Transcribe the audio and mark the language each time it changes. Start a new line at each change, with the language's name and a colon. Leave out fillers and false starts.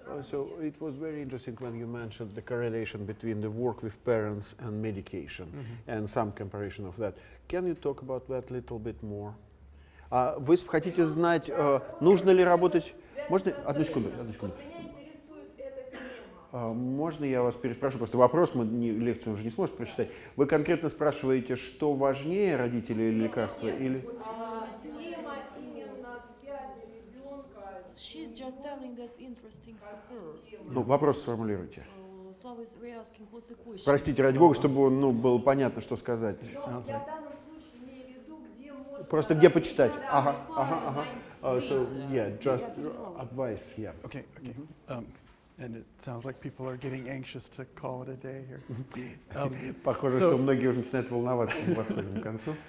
English: So it was very interesting when you mentioned the correlation between the work with parents and medication and some comparison of that. Can you talk about that a little bit more?
Russian: Вы хотите знать, нужно ли работать... Можно? Одну секунду. Можно я вас переспрошу? Просто вопрос, лекцию уже не сможете прочитать. Вы конкретно спрашиваете, что важнее, родители или лекарства? Или... Тема именно связи ребенка с...
English: She's just telling that's interesting for her.
Russian: Ну, вопрос сформулируйте.
English: Slava is re-asking what's the question.
Russian: Простите, ради бога, чтобы было понятно, что сказать. Я в данном случае имею в виду, где можно... Просто где почитать. Ага.
English: So, yeah, just advice, yeah. Okay. And it sounds like people are getting anxious to call it a day here.
Russian: Похоже, что многие уже начинают волноваться, мы подходим к концу.